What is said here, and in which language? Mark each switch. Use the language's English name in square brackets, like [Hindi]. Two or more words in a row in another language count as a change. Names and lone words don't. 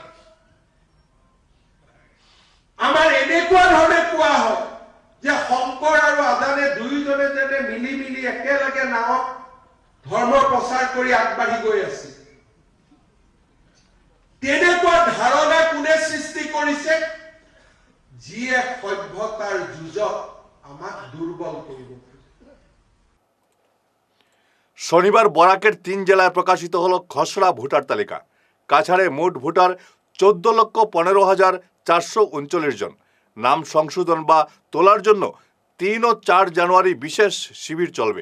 [Assamese] আমাৰ এনেকুৱা ধৰণে কোৱা হয় যে শংকৰ আৰু আজানে দুয়োজনে যেনে মিলি মিলি একেলগে নাৱত ধৰ্ম প্ৰচাৰ কৰি আগবাঢ়ি গৈ আছিল। তেনেকুৱা ধাৰণা কোনে সৃষ্টি কৰিছে? যিয়ে সভ্যতাৰ যুঁজত আমাক দুৰ্বল কৰিব। [Bangla] শনিবার বরাকের 3 জেলায় প্রকাশিত হলো খসড়া ভোটার তালিকা। কাছাড়ে মোট ভোটার 14,15,439 জন। নাম সংশোধন বা তোলার জন্য 3 ও 4 জানুয়ারি বিশেষ শিবির চলবে।